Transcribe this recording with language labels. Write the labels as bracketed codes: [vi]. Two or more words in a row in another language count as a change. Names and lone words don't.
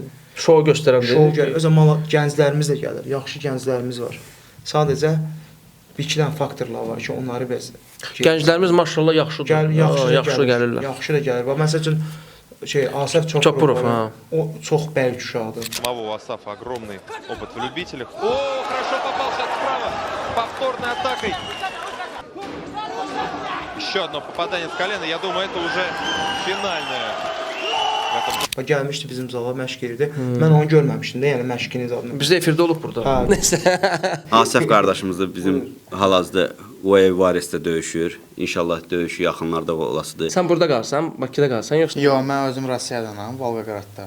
[az] Şou göstərəndir. Şou gəlir. O zaman gənclərimiz də gəlir. Yaxşı gənclərimiz var. Sadəcə bir-iki dənə faktorlar var ki, onları biz gənclərimiz maşallah yaxşıdır. Yaxşı gəlirlər. Yaxşı da gəlir. Məsəl üçün Asaf Çopurov, o çox bəlk uşaqdır. [ru] Самого Асафа огромный опыт в любителях. О, хорошо попал сейчас справа. Повторной атакой. Еще одно попадание с колена. Я думаю, это уже финальное. [az] Gəlmişdi bizim zala məşq edirdi. Mən onu görməmişdim də, yəni məşqini zadını. Bizdə efirdə olub burada. Asaf qardaşımız da bizim hal-hazırda Varesdə döyüşür. İnşallah döyüşü yaxınlarda olasıdır. Sən burada qalsan, Bakıda qalsan yoxsa? Yox, mən özüm Rusiyadanam, Volqogradda.